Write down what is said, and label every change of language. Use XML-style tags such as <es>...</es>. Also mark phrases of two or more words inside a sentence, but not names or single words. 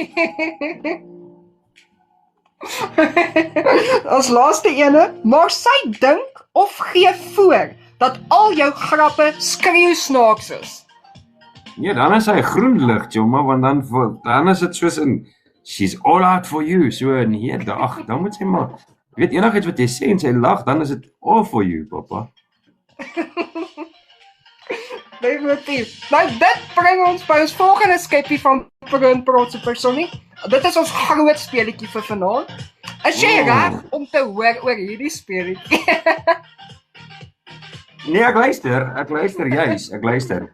<af>As laaste ene, maar sy dink of gee voor dat al jou grappe skreeu snaaks is. Nee, dan is hy groen lig, Jomma, want dan is dit soos in</af> <en>she's all out for you.</en> <af>So nee, dan moet sy maar weet enigiets wat jy sê en sy lag, dan is dit</af> <en>all for you,</en> <af>papa. Definitief. Nou dit bring ons by ons volgende skepie van Protse Personie. Dit is ons groot speletjie vir vanaand. Is jy reg om te hoor oor hierdie speletjie? Nee, ek luister juis, ek luister.</af>